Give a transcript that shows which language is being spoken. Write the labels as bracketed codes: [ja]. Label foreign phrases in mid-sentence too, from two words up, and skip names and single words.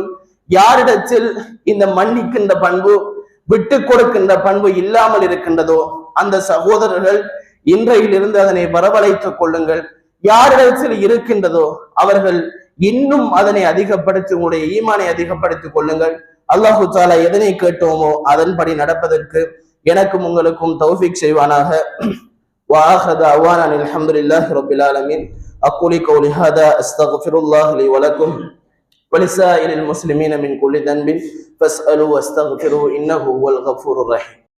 [ta] யாரிடத்தில் இந்த மன்னிக்கின்ற பண்பு, விட்டு கொடுக்கின்ற பண்பு இல்லாமல் இருக்கின்றதோ அந்த சகோதரர்கள் இன்றையிலிருந்து அதனை வரவழைத்துக் கொள்ளுங்கள். யாரிடத்தில் இருக்கின்றதோ அவர்கள் இன்னும் அதனை அதிகப்படுத்தி உங்களுடைய ஈமானை அதிகப்படுத்திக் கொள்ளுங்கள். [ar] الله تعالى [ta] எதனை கேட்டோமோ அதன்படி நடப்பதற்கு எனக்கும் உங்களுக்கும் தௌஃபீக் செய்வானாக. [ar] وآخر دعوانا الحمد لله رب العالمين. أقول قولي هذا أستغفر الله لي ولكم ولسائر المسلمين من كل ذنب فاسألوا واستغفروا إنه هو الغفور الرحيم.